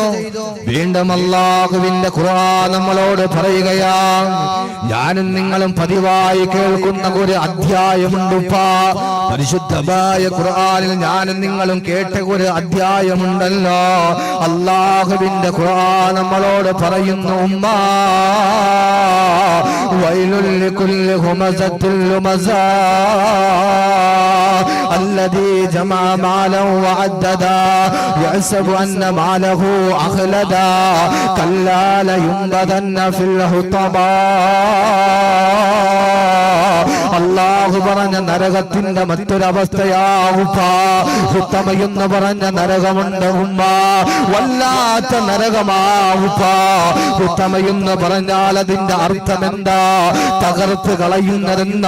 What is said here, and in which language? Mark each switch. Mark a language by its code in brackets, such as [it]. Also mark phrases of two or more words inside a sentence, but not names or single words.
[ml] വീണ്ടും അല്ലാഹുവിന്റെ ഖുർആൻ നമ്മളോട് പറയുകയാ, ഞാനും നിങ്ങളും പതിവായി കേൾക്കുന്ന ഒരു അധ്യായമുണ്ടുപ്പാ. പരിശുദ്ധമായ ഖുർആനിൽ ഞാനും നിങ്ങളും കേട്ട ഒരു അധ്യായമുണ്ടല്ലോ. അല്ലാഹുവിന്റെ ഖുർആൻ നമ്മളോട് പറയുന്നു, ഉമ്മാ [ar] ويل لكل همزة لمزة الذي جمع مالا وعددا يحسب أن ماله أخلدا كلا لينبذن في الحطمة [ml] അല്ലാഹു പറഞ്ഞ നരകത്തിന്റെ മറ്റൊരവസ്ഥയാ ഉപ്പ. ഹുത്തമ എന്ന് പറഞ്ഞ നരകമുണ്ട് ഉമ്മ, വല്ലാത്ത നരകമാ ഉപ്പ. ഹുത്തമ എന്ന് പറഞ്ഞാൽ അതിന്റെ അർത്ഥം എന്താ? തകർത്ത് കളയുന്നതെന്നാ.